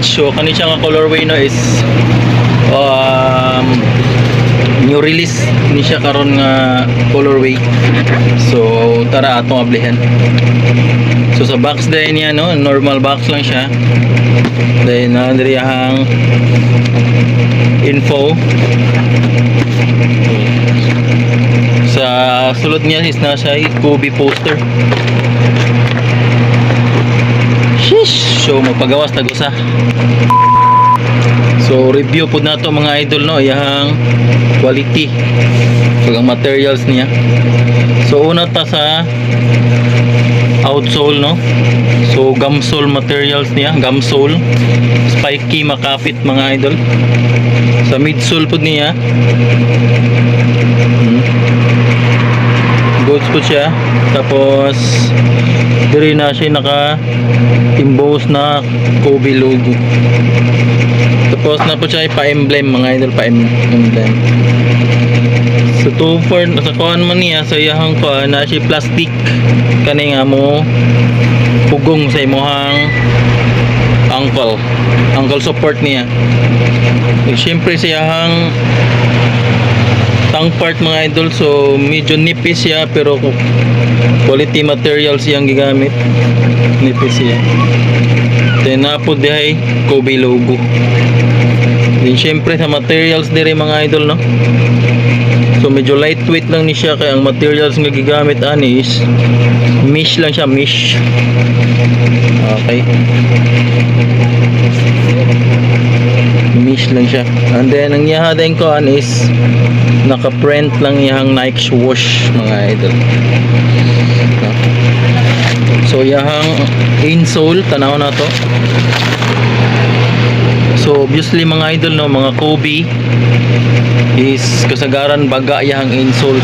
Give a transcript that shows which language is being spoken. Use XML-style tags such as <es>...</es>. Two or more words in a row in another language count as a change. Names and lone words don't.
<ceb>So kani siya nga colorway no is</ceb> <en>new release</en> <ceb>ni siya karon nga colorway. So tara atong ablihan. So sa box din niya no, normal box lang siya. Then nandiriyahang info. Sa sulod niya is nasa Kobe poster. Sheesh! So magpagawas tag-usa. So review po na to mga idol no, yang quality pag ang materials niya. So una ta sa outsole no. So</ceb> <en>gumsole materials</en> <ceb>niya, gumsole, spiky makapit mga idol. Sa midsole po niya goods po siya. Tapos diri na siya naka emboss na Kobe logo. Tapos na po siya pa-emblem mga idol, pa-emblem. So to for sa kuan man niya sa iyang kuan na siya plastic kani nga mo pugong sa imong ankle support niya. Siyempre sa iyang tongue part mga idol, so medyo nipis siya pero</ceb> <en>quality materials</en> <ceb>siyang gigamit, nipis siya. Then napo dihay Kobe logo. Then syempre sa materials diri mga idol no, so medyo lightweight lang ni siya kaya ang materials nga gigamit ani is mesh lang siya, mesh. Okay, mesh lang siya. And then ang iyaha din ko is naka-print lang iyang Nike swoosh mga idol. So iyang insole tanaw na to. So obviously mga idol no, mga Kobe is kasagaran baga iyang insole.</ceb>